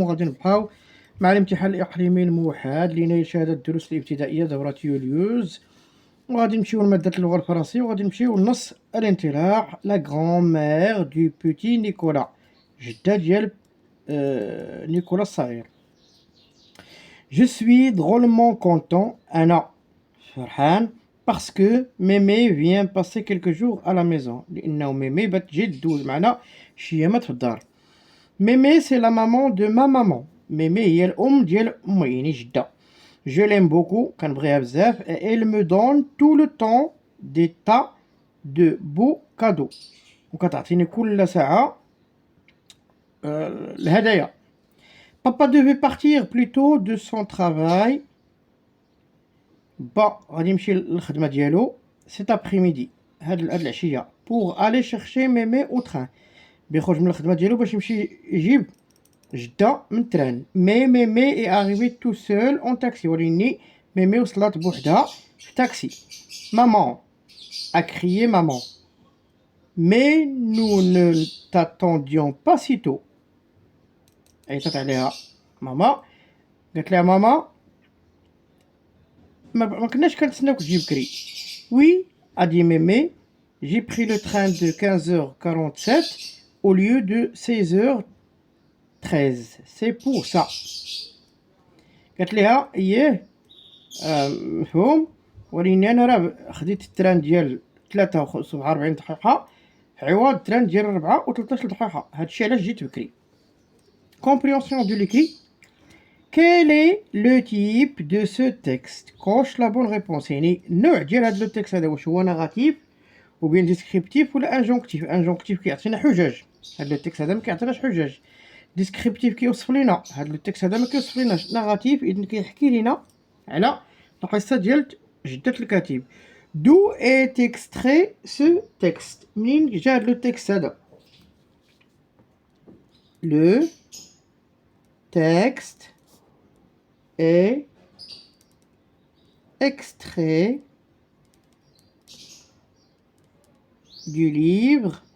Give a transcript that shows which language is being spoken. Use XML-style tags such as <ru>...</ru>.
<ar>وغادي نبقاو مع الامتحان الإقليمي الموحد لنيل شهادة الدروس الابتدائية دورة يوليوز، وغادي نمشيو لمادة اللغة الفرنسية، وغادي نمشيو لنص الانطلاق</ar> <fr>لا غران مير دو بوتي نيكولا،</fr> <ar>جدة ديال نيكولا الصغير.</ar> <fr>Je suis drôlement content,</fr> <ar>أنا فرحان</ar> <fr>parce que mémé vient passer quelques jours à la maison،</fr> <ar>لأنه ميمي بات تجي دوز معنا شي أيامات في الدار.</ar> <fr>ميمي سي لا مامون دو ما مامون،</fr> <ar>ميمي هي الأم ديال أمي يعني جدة.</ar> <fr>Je l'aime beaucoup،</fr> <ar>كنبغيها بزاف.</ar> <fr>et elle me donne tout le temps des tas de beaux cadeaux،</fr> <ar>وكتعطيني كل ساعة الهدايا.</ar> <fr>Papa devait partir plus tôt de son travail،</fr> <ar>با غادي يمشي للخدمة ديالو</ar> <fr>cet après-midi،</fr> <ar>هاد العشية،</ar> <fr>pour aller chercher mémé au train،</fr> <ar>بيخرج من الخدمة ديالو باش يمشي يجيب جدة من التران.</ar> <fr>مي ميمي est arrivé tout seul en taxi،</fr> <ar>ولكني ميمي وصلت بوحدها في تاكسي.</ar> <fr>maman a crié maman، mais nous ne t'attendions pas si tôt،</fr> <ar>عيطت عليها ماما، قالت لها ماما ما كناش كنتسناوك تجي بكري.</ar> <fr>Oui a dit mémé، j'ai pris le train de 15h47 au lieu de 16h13، c'est pour ça.</fr> <ar>قالت لها اييه مفهوم، ولكن انا راه خديت التران ديال 43 دقيقة عوض التران ديال 14 دقيقة، هادشي علاش جيت بكري.</ar> <fr>Compréhension de l'écrit. Quel est le type de ce texte؟ coche la bonne réponse،</fr> <ar>يعني النوع ديال هاد لو تكست هذا واش هو نغاتيف</ar> <fr>ou bien descriptif ولا انجونكتيف.</fr> <ar>انجونكتيف كيعطينا حجج، هاد لو تكست هذا ما كيعطيناش حجج. ديسكريبتيف كيوصف لينا، هاد لو تكست هذا ما كيوصف ليناش. نغاتيف اذا كيحكي لينا على القصه ديال جده الكاتب.</ar> <fr>دو est extrait ce texte،</fr> <ar>منين جا هاد لو تكست هذا؟</ar> <fr>لو texte est extrait du livre</fr>